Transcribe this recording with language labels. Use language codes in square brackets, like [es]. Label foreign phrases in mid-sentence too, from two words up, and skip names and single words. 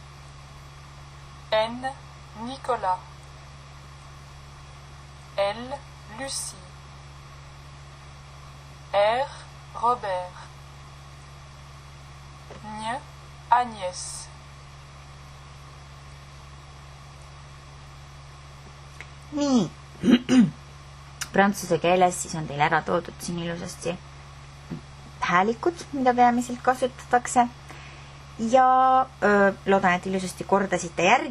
[fr] N Nicolas. L Lucie. R. Robert. N. Agnès. [et] Nii. Prantsuse keeles siis on teil ära toodud siin ilusasti häälikud, mida peamiselt kasutatakse. Ja loodan, et ilusasti kordasite järgi.